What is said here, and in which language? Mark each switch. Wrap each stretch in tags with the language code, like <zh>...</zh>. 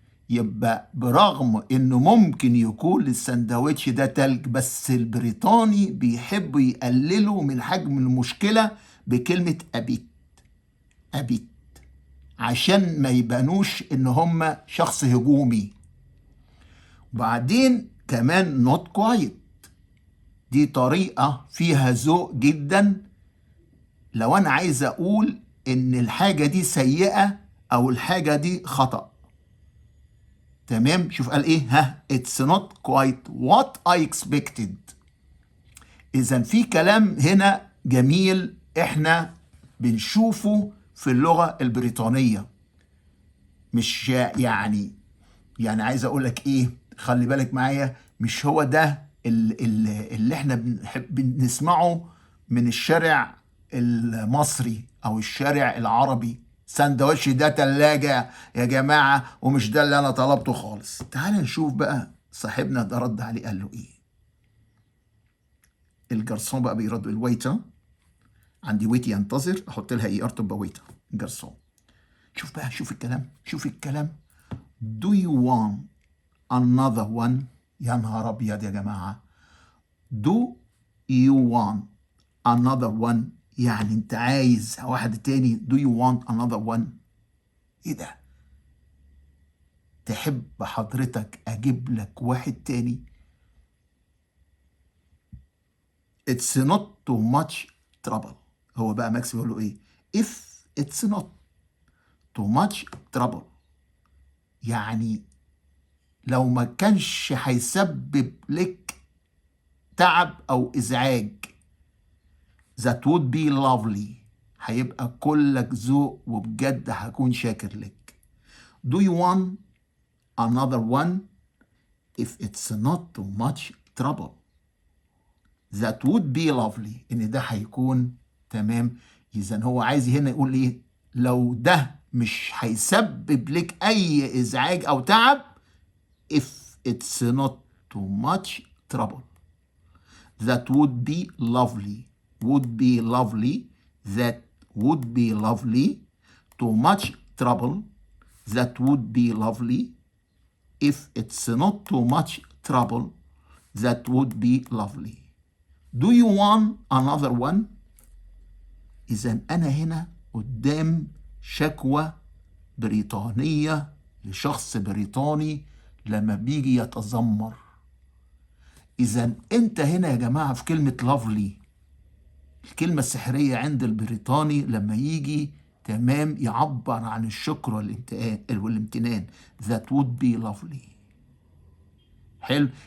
<ar>يبقى برغم إنه ممكن يكون السندوتش ده تلج، بس البريطاني بيحبوا يقللوا من حجم المشكلة بكلمة</ar> <en>a bit</en> <ar>عشان ما يبانوش إن هم شخص هجومي. وبعدين كمان</ar> <en>not quite،</en> <ar>دي طريقة فيها ذوق جدا. لو أنا عايز أقول إن الحاجة دي سيئة أو الحاجة دي خطأ. تمام، شوف قال إيه؟</ar> <en>it's not quite what I expected.</en> <ar>إذا في كلام هنا جميل إحنا بنشوفه في اللغة البريطانية. مش يعني عايز أقول لك إيه، خلي بالك معايا، مش هو ده اللي احنا بنسمعه من الشارع المصري او الشارع العربي. سندوتش ده تلاجة يا جماعة ومش ده اللي انا طلبته خالص. تعال نشوف بقى صاحبنا ده رد عليه قال له ايه. الجرسون بقى بيرد، الويتر عندي ويت ينتظر، احط لها ايه ارتب ويتر جرسون. شوف بقى، شوف الكلام.</ar> <en>Do you want another one؟</en> <ar>يا نهار ابيض يا جماعه.</ar> <en>Do you want another one؟</en> <ar>يعني انت عايز واحد تاني.</ar> <en>Do you want another one؟</en> <ar>ايه ده؟ تحب حضرتك اجيب لك واحد تاني؟</ar> <en>It's not too much trouble.</en> <ar>هو بقى ماكس بيقول له ايه؟</ar> <en>If it's not too much trouble،</en> <ar>يعني لو ما كانش هيسبب لك تعب أو إزعاج.</ar> <en>that would be lovely،</en> <ar>هيبقى كلك ذوق وبجد هكون شاكر لك.</ar> <en>do you want another one if it's not too much trouble؟ that would be lovely،</en> <ar>إن ده هيكون تمام. إذا هو عايز هنا يقول إيه؟ لو ده مش هيسبب لك أي إزعاج أو تعب،</ar> <en>if it's not too much trouble، that would be lovely. would be lovely. that would be lovely. too much trouble. that would be lovely. if it's not too much trouble. that would be lovely. Do you want another one؟</en> <ar>إذا أنا هنا قدام شكوى بريطانية لشخص بريطاني لما بيجي يتذمر. إذا أنت هنا يا جماعة في كلمة lovely، الكلمة السحرية عند البريطاني لما يجي تمام يعبر عن الشكر والامتنان،</ar> <en>that would be lovely.</en> <ar>حلو.</ar>